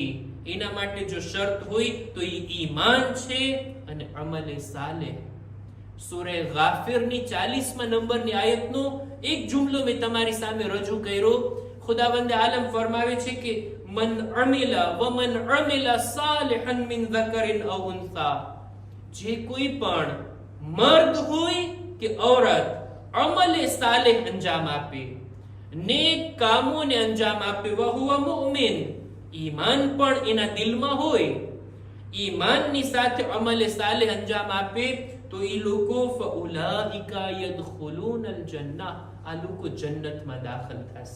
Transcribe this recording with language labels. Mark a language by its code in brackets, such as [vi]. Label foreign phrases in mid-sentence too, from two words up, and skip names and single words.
[gu] એના માટે જો શરત હોય તો એ ઈમાન છે અને અમલે સાલેહ. સૂરે ગાફિરની 40મા નંબરની આયતનો એક જુમલો મેં તમારી સામે રજૂ કર્યો. ખુદાવંદ આલમ ફરમાવે છે કે [ar] من عمل ومن عمل صالحا من ذکرن او انثى. [gu] જે કોઈ પણ મર્દ હોય કે ઔરત અમલે સાલેહ અંજામ આપે, નેક કામોને અંજામ આપે, [ar] وهو مؤمن, [gu] ઈમાન પણ એના દિલમાં હોય, ઈમાનની સાથે અમલે સાલેહ અંજામ આપે તો એ લોકો [ar] فأولئك يدخلون الجنة, [gu] આ લોકો જન્નતમાં દાખલ થશે.